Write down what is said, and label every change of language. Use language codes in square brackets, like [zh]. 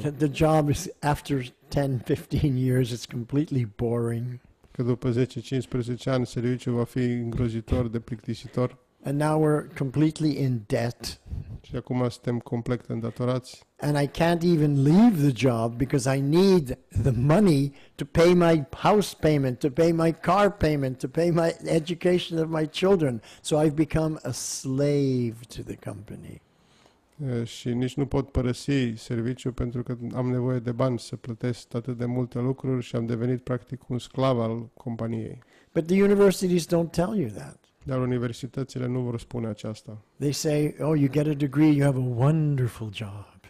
[en] That the job is after 10-15 years, it's completely boring. [ro] Că după 10-15 ani serviciul va fi îngrozitor de plictisitor [en] And now we're completely in debt. [ro] și acum suntem complet îndatorați. [en] And I can't even leave the job because I need the money to pay my house payment, to pay my car payment, to pay my education of my children. So I've become a slave to the company. [ro] Și nici nu pot părăsi serviciul pentru că am nevoie de bani să plătesc atât de multe lucruri și am devenit practic un sclav al companiei. [en] But the universities don't tell you that. [ro] Dar universitățile nu vor spune aceasta. [en] They say, oh, you get a degree, you have a wonderful job.